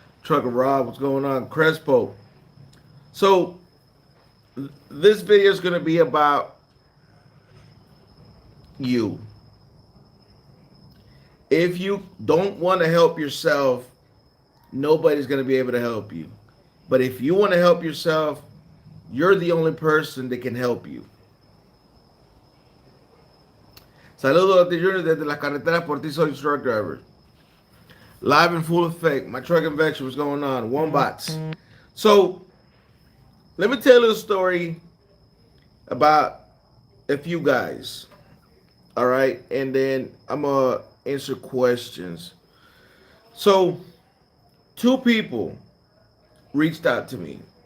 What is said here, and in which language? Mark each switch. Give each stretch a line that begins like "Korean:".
English: Trucker Rob, what's going on? Crespo. So this video is going to be about you. If you don't want to help yourself, nobody's going to be able to help you. But if you want to help yourself, you're the only person that can help you.
Spanish: Saludos de Junior desde las carreteras por ti, soy
English: truck driver. Live in full effect. My truck adventure was going on. Wombats. So, let me tell you a story about a few guys. All right. And then I'm going to answer questions. So, two people reached out to me.